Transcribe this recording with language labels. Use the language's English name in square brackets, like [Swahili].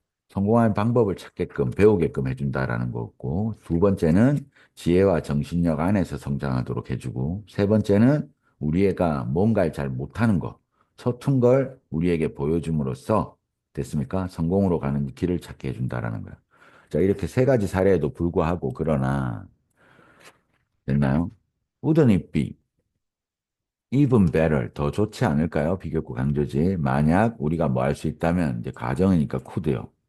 [Korean] 성공할 방법을 찾게끔, 배우게끔 해준다라는 거고, 두 번째는 지혜와 정신력 안에서 성장하도록 해주고, 세 번째는 우리 애가 뭔가를 잘 못하는 거, 서툰 걸 우리에게 보여줌으로써, 됐습니까? 성공으로 가는 길을 찾게 해준다라는 거예요. 자, 이렇게 세 가지 사례에도 불구하고, 그러나, 됐나요? [English] Wouldn't it be even better? [Korean] 더 좋지 않을까요? 비교구 강조지. 만약 우리가 뭐 할 수 있다면, 이제 가정이니까 could요.